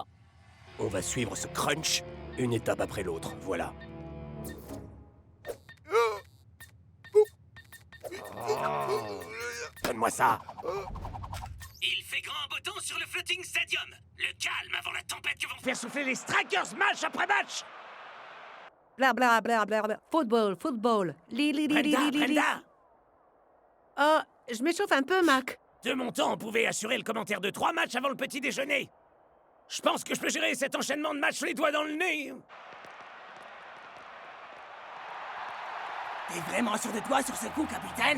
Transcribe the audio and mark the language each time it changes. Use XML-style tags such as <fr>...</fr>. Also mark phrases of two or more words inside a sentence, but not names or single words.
<fr>On va suivre ce crunch, une étape après l'autre, voilà. Donne-moi ça. Il fait grand beau temps sur le Floating Stadium. Le calme avant la tempête que vont Faire souffler les Strikers match après match. Bla bla bla bla bla. Football, football. Li li li li li li li. Brenda. Oh, je m'échauffe un peu, Mac. De mon temps, on pouvait assurer le commentaire de 3 matchs avant le petit déjeuner. Je pense que je peux gérer cet enchaînement de matchs les doigts dans le nez. T'es vraiment sûr de toi sur ce coup, capitaine?</fr>